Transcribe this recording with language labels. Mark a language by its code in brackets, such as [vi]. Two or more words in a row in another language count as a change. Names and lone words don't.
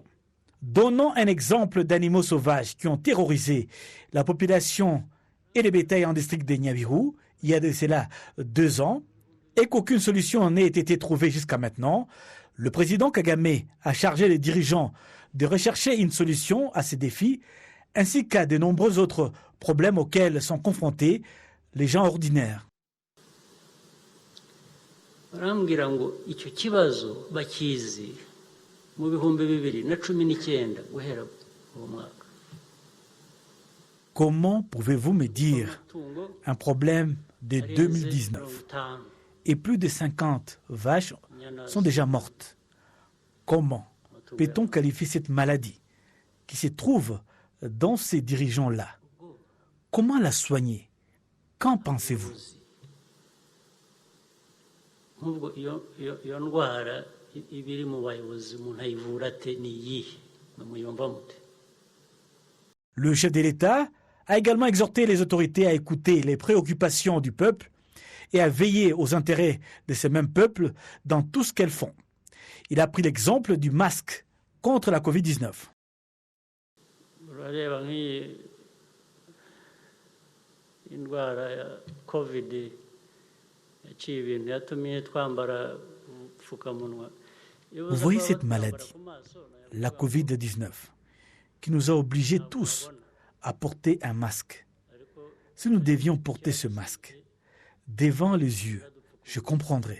[fr] Donnons un exemple d'animaux sauvages qui ont terrorisé la population et les bétails en district de Nyabihu il y a de cela 2 ans et qu'aucune solution n'ait été trouvée jusqu'à maintenant. Le président Kagame a chargé les dirigeants de rechercher une solution à ces défis ainsi qu'à de nombreux autres problèmes auxquels sont confrontés les gens ordinaires. [rw] barambwira ngo icyo kibazo bakizi mu bihumbi 2019 guhera uwo mwaka. [fr] Comment pouvez-vous me dire un problème de 2019 et plus de 50 vaches sont déjà mortes? Comment peut-on qualifier cette maladie qui se trouve dans ces dirigeants-là? Comment la soigner? Qu'en pensez-vous? [rw] iyo ndwara ibiri mu bayobozi umuntu ayivura ate ni iyihe muyumva mute? [fr] Le chef de l'État a également exhorté les autorités à écouter les préoccupations du peuple et à veiller aux intérêts de ces mêmes peuples dans tout ce qu'elles font. Il a pris l'exemple du masque contre la Covid-19. [rw] urareba nk'iyi indwara ya Covid [fr] Vous voyez cette maladie, la Covid-19, qui nous a obligés tous à porter un masque. Si nous devions porter ce masque devant les yeux, je comprendrais.